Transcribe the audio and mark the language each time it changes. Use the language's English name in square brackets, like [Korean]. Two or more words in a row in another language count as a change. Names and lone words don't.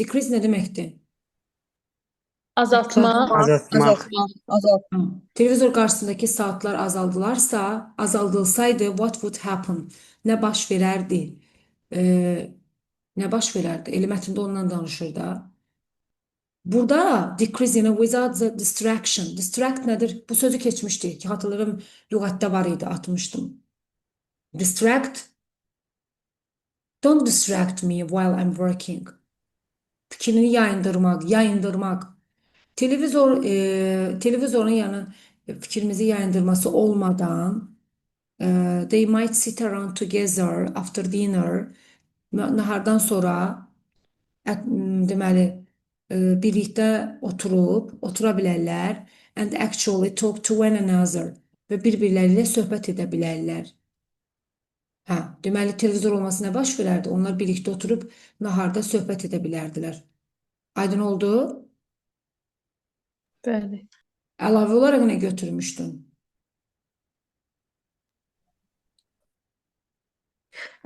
[Azerbaijani] Decrease nə deməkdir? Azaltmaq. Azaltmaq. Azaltmaq. Televizor qarşısındakı saatlar azaldılsaydı, [English] what would happen? [Azerbaijani] Nə baş verərdi? Nə baş verərdi? Elə mətndə ondan danışır da. [English] Burada decrease yəni without the distraction. Distract nədir? [Azerbaijani] Bu sözü keçmişdik ki, hatırlarım lüğətdə var idi, atmışdım. [English] Distract. Don't distract me while I'm working. [Azerbaijani] Fikrini yayındırmaq. Televizorun yəni fikrimizi yayındırması olmadan [English] they might sit around together after dinner. [Azerbaijani] Nahardan sonra deməli birlikdə otura bilərlər [English] and actually talk to one another [Azerbaijani] və bir-birləri ilə söhbət edə bilərlər. Hə, deməli televizor olması nə baş verərdi? Onlar birlikdə oturub naharda söhbət edə bilərdilər. Aydın oldu? Bəli. Əlavə olaraq nə götürmüşdün?